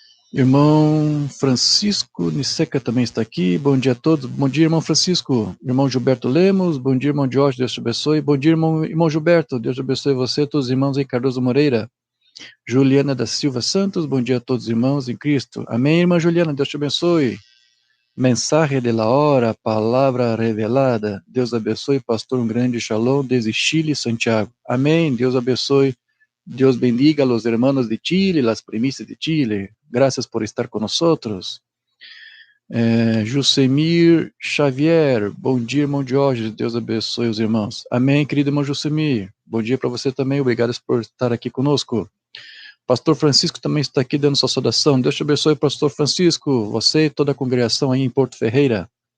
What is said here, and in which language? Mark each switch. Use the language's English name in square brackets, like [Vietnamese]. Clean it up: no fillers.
[Portuguese] Irmão Francisco Niceca também está aqui. Bom dia a todos. Bom dia, irmão Francisco. Irmão Gilberto Lemos. Bom dia, irmão Jorge. Deus te abençoe. Bom dia, irmão Gilberto. Deus te abençoe você, todos os irmãos em Cardoso Moreira. Juliana da Silva Santos. Bom dia a todos os irmãos em Cristo. Amém, irmã Juliana. Deus te abençoe. [Spanish] Mensaje de la hora, [Portuguese] palavra revelada. Deus abençoe, pastor, um grande shalom desde Chile, Santiago. Amém. Deus abençoe. [Spanish] Deus bendiga a los hermanos de Chile, las primicias de Chile. Gracias por estar con nosotros. [Portuguese] Jusemir Xavier, bom dia, irmão Jorge. Deus abençoe os irmãos. Amém, querido irmão Jusemir. Bom dia para você também. Obrigado por estar aqui conosco. Pastor Francisco também está aqui dando sua saudação. Deus te abençoe, pastor Francisco, você e toda a congregação aí em Porto Ferreira.